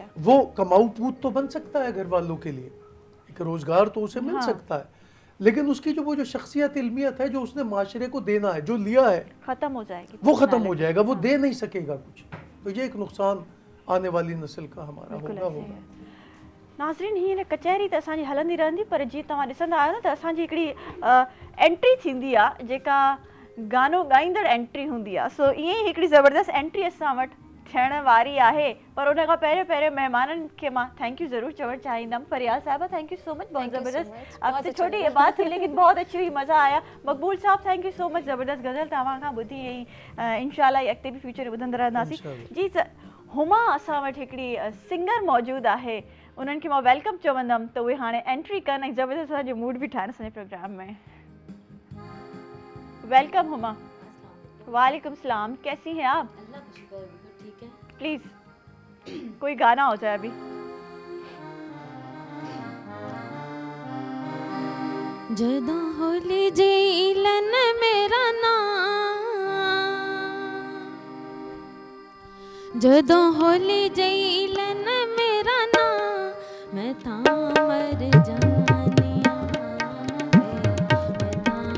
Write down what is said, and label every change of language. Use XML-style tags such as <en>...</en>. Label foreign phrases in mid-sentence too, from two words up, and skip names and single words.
<ur>وہ کماؤ پوت تو بن سکتا ہے گھر والوں کے لیے، ایک روزگار تو اسے مل سکتا ہے، لیکن اس کی جو وہ جو شخصیت، علمیت ہے جو اس نے معاشرے کو دینا ہے، جو لیا ہے, ختم ہو جائے گی, وہ ختم ہو جائے گا، وہ دے نہیں سکے گا کچھ۔ تو یہ ایک نقصان آنے والی نسل کا ہمارا ہوگا.</ur> <sd>नाज़रीन, हीअं कचहरी त असांजी हलंदी रहंदी, पर जीअं तव्हां ॾिसंदा आहियो न त असांजी हिकिड़ी एंट्री थींदी आहे जेका गानो ॻाईंदड़ एंट्री हूंदी आहे। सो ईअं ई हिकिड़ी ज़बरदस्त एंट्री असां वटि थियण वारी आहे, पर उन खां पहिरियों महिमाननि खे मां</sd> <en>thank you</en> <sd>ज़रूर चवणु चाहींदमि। फरियाल साहिबा,</sd> <en>thank you so much,</en> <ur>بہت زبردست. آپ سے چھوٹی یہ بات تھی لیکن بہت اچھی ہوئی، مزہ آیا. मकबूल साहब,</ur> <en>thank you so much,</en> <sd>ज़बरदस्त गज़ल तव्हां खां ॿुधी ऐं इंशाल्लाह अॻिते बि फ्यूचर में ॿुधंदा रहंदासीं। जी हुमा असां वटि हिकिड़ी सिंगर मौजूदु आहे, उन्हनि खे मां वेलकम चवंदमि त उहे हाणे एंट्री कनि ऐं ज़बरदस्त असांजो मूड बि ठाहिनि असांजे प्रोग्राम में। वेलकम हुमा।</sd> <ur>وعلیکم سلام، کیسی ہیں آپ? ٹھیک ہے. پلیز کوئی گانا ہو جائے ابھی.</ur> <pa>ਜਦੋਂ ਹੋਲੀ ਜੇਲਨ ਮੇਰਾ ਨਾਮ, ਜਦੋਂ ਹੋਲੀ ਜੇਲਨ ਮੇਰਾ ਨਾਮ, ਮੈਂ ਤਾਂ ਮਰ ਜਾਣੀਆਂ ਵੇ, ਮੈਂ</pa>